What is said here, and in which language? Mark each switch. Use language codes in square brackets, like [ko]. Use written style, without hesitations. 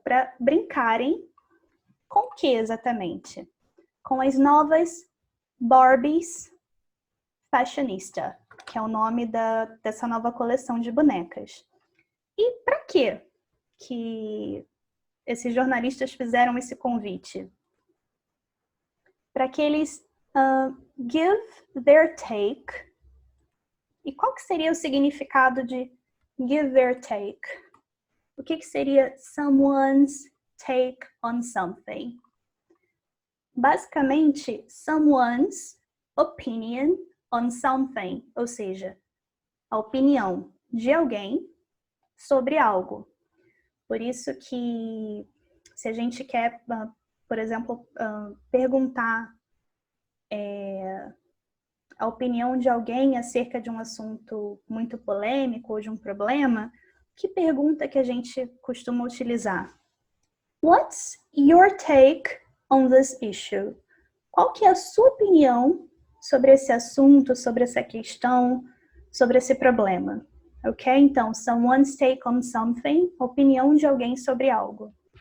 [pt] Para brincarem com o que exatamente? Com as novas Barbies Fashionista, que é o nome dessa nova coleção de bonecas. E para quê que esses jornalistas fizeram esse convite? Para que eles [en] give their take. [pt] E qual que seria o significado de give their take? O que seria someone's take on something? Basicamente, [en] someone's opinion on something, [pt] ou seja, a opinião de alguém sobre algo. Por isso que, se a gente quer, por exemplo, perguntar a opinião de alguém acerca de um assunto muito polêmico ou de um problema, que pergunta que a gente costuma utilizar? [en] What's your take on this issue? [pt] Qual que é a sua opinião sobre esse assunto, sobre essa questão, sobre esse problema? Ok? Então, [en] someone's take on something, [pt] opinião de alguém sobre algo.